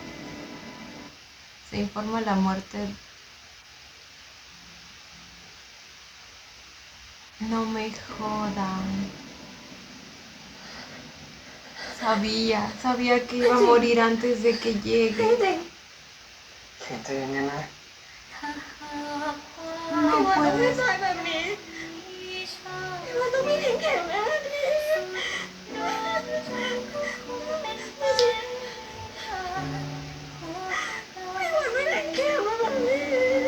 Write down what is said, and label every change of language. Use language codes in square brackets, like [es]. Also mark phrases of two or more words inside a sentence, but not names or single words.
[es] Se informa la muerte. No me jodan. Sabía que iba a morir antes de que llegue. [th] เข็มใจเย็นๆนะ [es] No [th] มันไม่ [es] puedes. [th] ใช่แบบนี้มันต้องไม่ทิ้งเข็มนะไม่ทิ้งเข็มแบบนี้